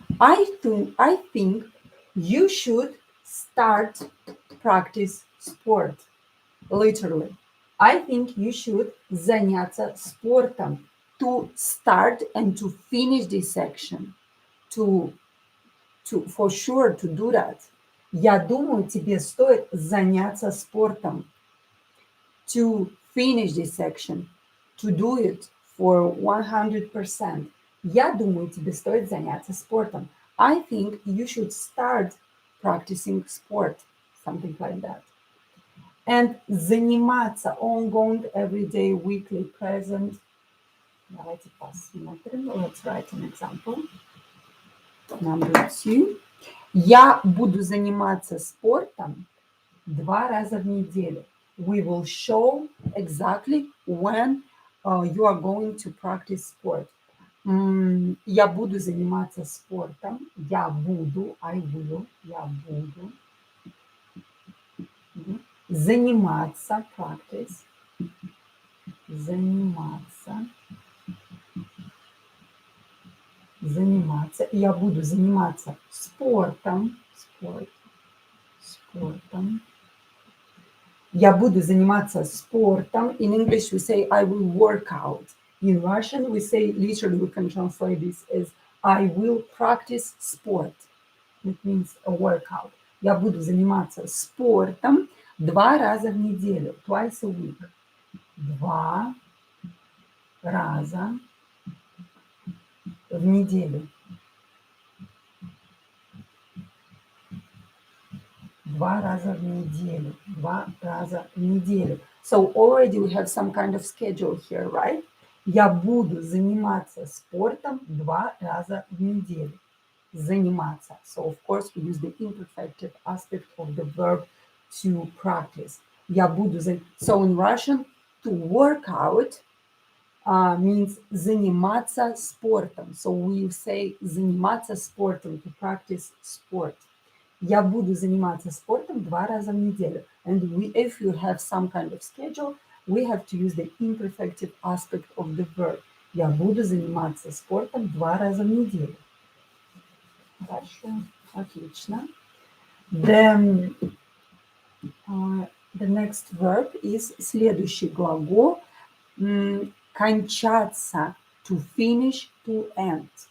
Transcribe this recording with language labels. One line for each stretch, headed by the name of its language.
English: I think you should start practice sport. Literally. I think you should
Russian: заняться спортом.
English: To start and to finish this section. To for sure to do that.
Russian: Я думаю, тебе стоит заняться спортом.
English: To finish this section. To do it for 100%.
Russian: Я думаю, тебе стоит заняться спортом.
English: I think you should start practicing sport. Something like that. And заниматься ongoing, everyday, weekly, present.
Russian: Давайте посмотрим.
English: Let's write an example. Number 2.
Russian: Я буду заниматься спортом 2 раза в неделю.
English: We will show exactly when you are going to practice sport.
Russian: Я буду заниматься спортом. Я буду,
English: I will,
Russian: я буду. Заниматься,
English: practice.
Russian: Заниматься. Я буду заниматься спортом. Спортом. Я буду заниматься спортом.
English: In English we say I will work out. In Russian we say, literally we can translate this as I will practice sport. It means a workout.
Russian: Я буду заниматься спортом 2 раза в неделю.
English: Twice a week.
Russian: 2 раза в неделю. 2 раза в неделю. 2 раза в неделю.
English: So already we have some kind of schedule here, right?
Russian: Я буду заниматься спортом 2 раза в неделю. Заниматься.
English: So of course we use the imperfective aspect of the verb to practice.
Russian: Я буду
English: So in Russian, to work out means
Russian: заниматься спортом.
English: So we say
Russian: заниматься спортом,
English: to practice sport.
Russian: Я буду заниматься спортом 2 раза в неделю.
English: And if you have some kind of schedule, we have to use the imperfective aspect of the verb.
Russian: Я буду заниматься спортом 2 раза в неделю. Хорошо, отлично.
English: The, the next verb is
Russian: следующий глагол кончаться,
English: to finish, to end.